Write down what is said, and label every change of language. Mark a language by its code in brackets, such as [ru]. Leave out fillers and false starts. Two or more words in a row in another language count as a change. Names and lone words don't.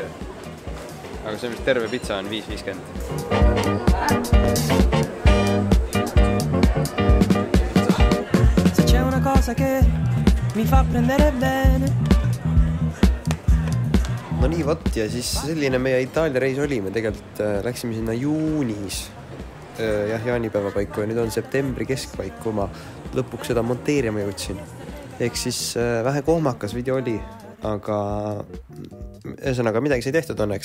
[et] Aga see, mis terve pizza on 5,50. [it] Se c'è una cosa che mi fa prendere bene. [et] No nii, võt, ja siis selline meie Itaalia reis oli. Me tegelikult läksime sinna juunis. Jah, jaanipäeva paiku ja nüüd on septembri keskpaik, kui ma lõpuks seda monteerima jõudsin. Ehk siis vähe kohmakas video oli, aga ühesõnaga midagi sai tehtud õnneks.